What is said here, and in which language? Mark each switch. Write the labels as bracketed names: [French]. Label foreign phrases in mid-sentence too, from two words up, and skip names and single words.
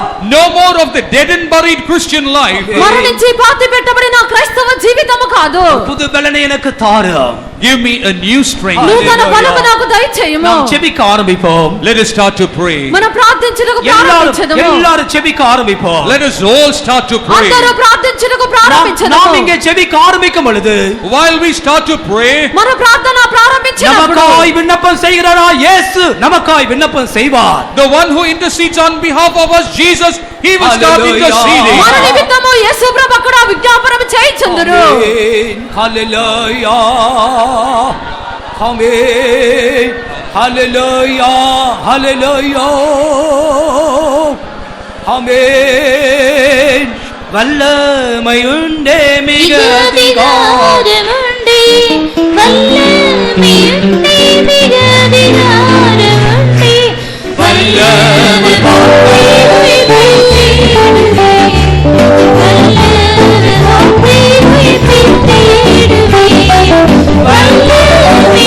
[English] No more of the dead and buried Christian life. [Telugu] మరణించి పాతి పెట్టబడిన క్రైస్తవ జీవితము కాదు. [Tamil] புது பலனை எனக்கு தாரும். [English] Give me a new strength. [Telugu] నూతన బలము నాకు దయచేయము. [Tamil] நாம் ஜெபிக்க ஆரம்பிப்போம். [English] Let us start to pray. [Telugu] మనం ప్రార్థించుటకు ప్రారంభించదము. [Tamil] எல்லாரும் ஜெபிக்க ஆரம்பிப்போம். [English] Let us all start to pray. [Telugu] అందరూ ప్రార్థించుటకు ప్రారంభించదము. [Tamil] நாம் இங்கே ஜெபிக்க ஆரம்பிக்கும் பொழுது [English] While we start to pray, [Telugu] మన ప్రార్థన ప్రారంభించినప్పుడు [Tamil] நமக்காய் விண்ணப்பம் செய்கிறாரா இயேசு நமக்காய் விண்ணப்பம் செய்வார். [English] the one who intercedes on behalf of us, Jesus, he will start Hallelujah. interceding. [Telugu] మన నిమిత్తము యేసు ప్రభు అక్కడ విజ్ఞాపన చేయుచుందురు. ఆమేన్. హల్లెలూయా. ఆమేన్. హల్లెలూయా. హల్లెలూయా. [Tamil] ஆமென். வல்லமையுண்டே மிக அதிகாரமுண்டே, வல்லமையுண்டே மிக அதிகாரமுண்டே, வல்லமை போற்றி உயிர்ப்பித்திடுவே, வல்லமை போற்றி உயிர்ப்பித்திடுவே, வல்லமையுண்டே